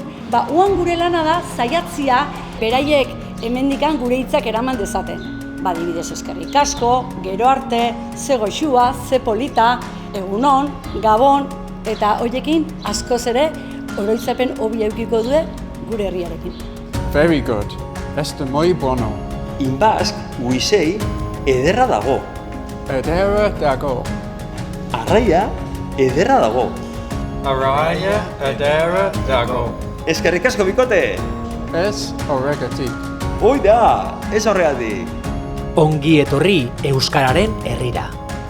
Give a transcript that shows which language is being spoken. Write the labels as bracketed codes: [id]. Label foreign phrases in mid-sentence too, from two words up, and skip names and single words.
[eu] Oan gure lana da saiatzia beraiek hemendikan gure hitzak eraman dezaten. Adibidez eskerrik asko, gero arte, ze goxua, ze polita, egunon, gabon, eta hoiekin askoz ere oroitzapen hobi edukiko dute gure herriarekin. [en] Very good. [es] Este muy bueno. [en] In Basque, we say, [eu] ederra dago. Ederra dago. Arraia, ederra dago. Arraia ederra dago. Eskerrik asko, bikote! Ez horregatik. Hoi da, ez horregatik. Ongi etorri Euskararen herrira.